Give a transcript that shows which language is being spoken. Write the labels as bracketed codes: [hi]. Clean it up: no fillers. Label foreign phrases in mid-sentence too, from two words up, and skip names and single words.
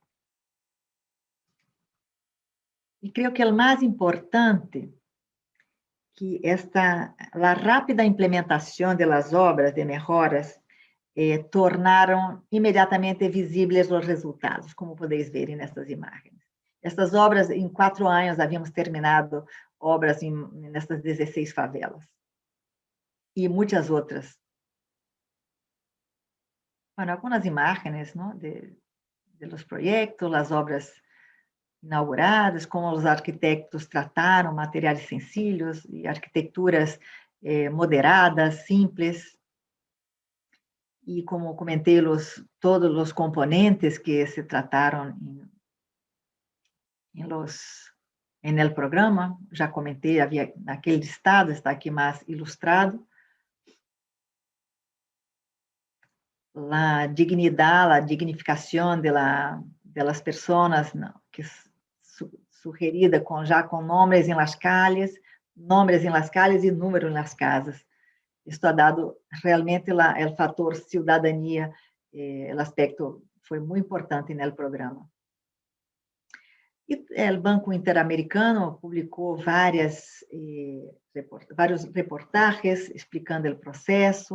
[pt] E creio que o mais importante que a rápida implementação das obras de melhoras tornaram imediatamente visíveis os resultados, como podeis ver nestas imagens. Estas obras, em 4 anos, havíamos terminado obras nessas 16 favelas. E muitas outras. Bueno, algumas imagens, ¿no? [es] de los proyectos, [pt] as obras inauguradas, como os arquitetos trataram materiais sencillos e arquiteturas moderadas, simples. E como comentei, todos os componentes que se trataram em [es] el programa, [pt] já comentei, havia naquele listado, está aqui mais ilustrado. A dignidade, a dignificação [es] de las personas, [pt] que sugerida com nomes em [es] las calles, [pt] e números em [es] las casas. [pt] Isto [es] ha dado [pt] realmente o fator cidadania, o aspecto foi muito importante no programa. E o Banco Interamericano publicou vários reportagens explicando o processo.